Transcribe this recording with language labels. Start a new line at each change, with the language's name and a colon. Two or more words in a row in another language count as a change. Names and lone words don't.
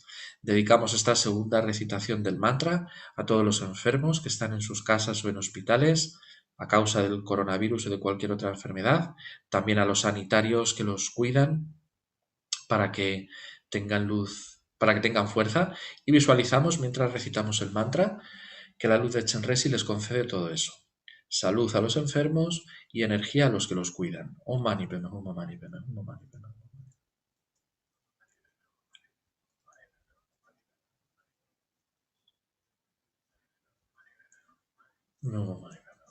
Spanish: Dedicamos esta segunda recitación del mantra a todos los enfermos que están en sus casas o en hospitales a causa del coronavirus o de cualquier otra enfermedad, también a los sanitarios que los cuidan para que tengan luz, para que tengan fuerza, y visualizamos mientras recitamos el mantra que la luz de Chenrezig les concede todo eso. Salud a los enfermos y energía a los que los cuidan.
Sanskrit: Om mani padme hum, om mani padme hum, om mani padme hum. Om mani.